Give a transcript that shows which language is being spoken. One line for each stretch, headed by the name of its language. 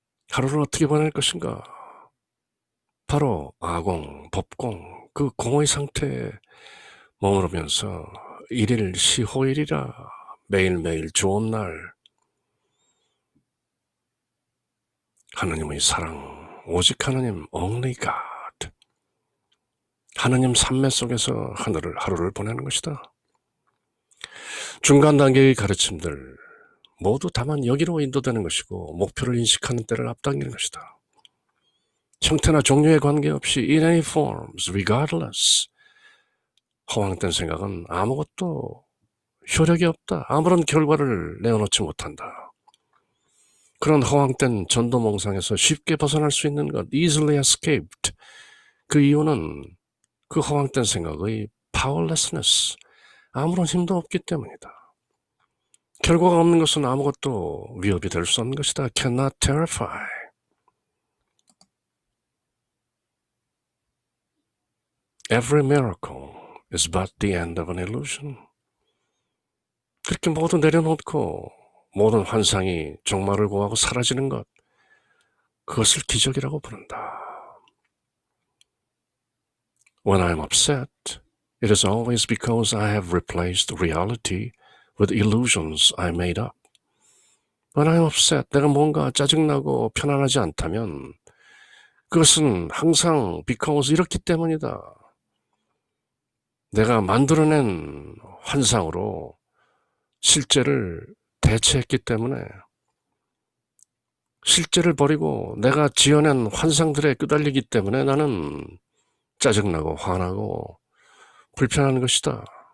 Korean: 하루를 어떻게 보낼 것인가? 바로 아공, 법공, 그 공의 상태에 머무르면서 일일 시호일이라 매일매일 좋은 날 하나님의 사랑, 오직 하나님,
English: only God.
Korean: 하나님 삶매 속에서 하루를 보내는 것이다. 중간 단계의 가르침들 모두 다만 여기로 인도되는 것이고 목표를 인식하는 때를 앞당기는 것이다. 형태나 종류에 관계없이
English: in any forms, regardless.
Korean: 허황된 생각은 아무것도 효력이 없다. 아무런 결과를 내어놓지 못한다. 그런 허황된 전도몽상에서 쉽게 벗어날 수 있는 것,
English: easily escaped.
Korean: 그 이유는 그 허황된 생각의 powerlessness, 아무런 힘도 없기 때문이다. 결과가 없는 것은 아무것도 위협이 될 수 없는 것이다.
English: cannot terrify. Every miracle is but the end of an illusion.
Korean: 그렇게 모두 내려놓고 모든 환상이 종말을 고하고 사라지는 것, 그것을 기적이라고 부른다.
English: When I'm upset, it is always because I have replaced reality with illusions I made up. When I'm upset,
Korean: 내가 뭔가 짜증나고 편안하지 않다면 그것은 항상 because 이렇기 때문이다. 내가 만들어낸 환상으로 실제를 대체했기 때문에 실제를 버리고 내가 지어낸 환상들에 끄달리기 때문에 나는 짜증나고 화나고 불편한 것이다.